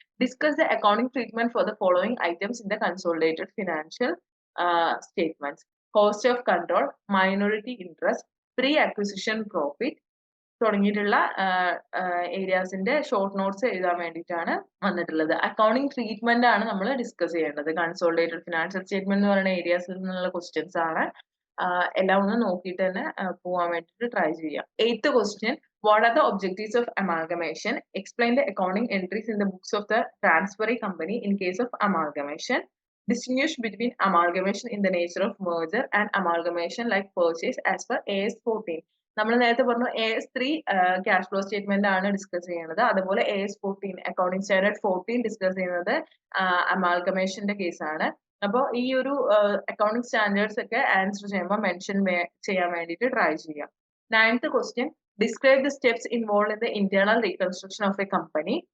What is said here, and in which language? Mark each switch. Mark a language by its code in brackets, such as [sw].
[en] Discuss the accounting treatment for the following items in the consolidated financial statements: cost of control, minority interest, pre-acquisition profit [ml] തുടങ്ങിയിട്ടുള്ള ഏരിയാസിന്റെ short notes എഴുതാൻ വേണ്ടിയിട്ടാണ് വന്നിട്ടുള്ളത്. Accounting treatment ആണ് നമ്മൾ discuss ചെയ്യേണ്ടത്. Consolidated financial statement എന്ന് പറയുന്ന ഏരിയാസിൽ നിന്നുള്ള ക്വസ്റ്റ്യൻസ് ആണ്. എല്ലാം ഒന്ന് നോക്കിയിട്ട് തന്നെ പോകാൻ വേണ്ടിയിട്ട് ട്രൈ ചെയ്യാം. Eighth question, [en] What are the objectives of amalgamation? Explain the accounting entries in the books of the transferee company in case of amalgamation. Distinguish between amalgamation in the nature of merger and amalgamation like purchase as per AS 14. [ml] നമ്മൾ നേരത്തെ പറഞ്ഞു AS3 cash flow statement ആണ് discuss ചെയ്യുന്നത്. അതുപോലെ AS14 accounting standard 14 discuss ചെയ്യുന്നത് അമാൽഗമേഷന്റെ കേസാണ്. അപ്പോൾ ഈ ഒരു അക്കൗണ്ടിങ് സ്റ്റാൻഡേർഡ്സ് ഒക്കെ ആൻസർ ചെയ്യുമ്പോൾ മെൻഷൻ ചെയ്യാൻ വേണ്ടിയിട്ട് ട്രൈ ചെയ്യാം. [en] Ninth question, describe the steps involve in the internal reconstruction of a company.